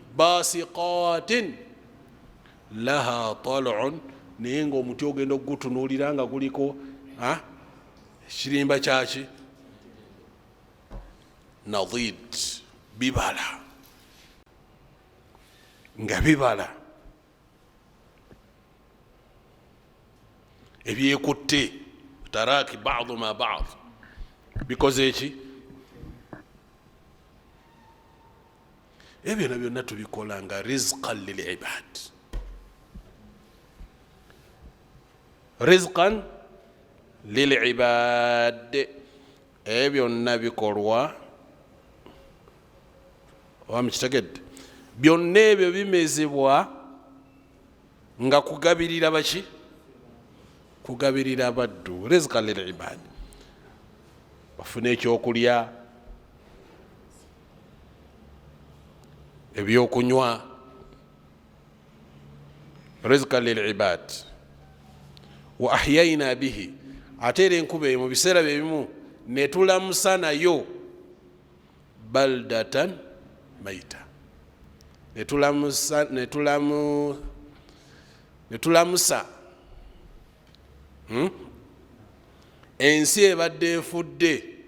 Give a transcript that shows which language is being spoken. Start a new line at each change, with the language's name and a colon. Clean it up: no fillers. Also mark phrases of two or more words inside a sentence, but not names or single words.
Arabic: باسقات لها طلع,
Ganda: naye ng'omuti ogenda okugutunuulira nga guliko ekirimba kyaki? Nadid, bibala, nga bibala ebyekutte.
Arabic: تراكب بعض ما بعد,
Ganda: bikoze eki? Ebyo byonna tubikola nga
Arabic: رزقا للعباد, رزقا للعباد.
Ganda: Ebyo byonna bikolwa, wamukitegedde? Byonna ebyo bimezebwa nga kugabirira baki? Kugabirira abaddu.
Arabic: رزقا للعباد,
Ganda: bafune ekyokulya, ebyokunywa.
Arabic: رزقا للعباد. وأحيينا به,
Ganda: ate era enkuba mu biseera byebimu netulamusa nayo
Arabic: بلدة ميتا,
Ganda: netulamusa ensi ebadde efudde.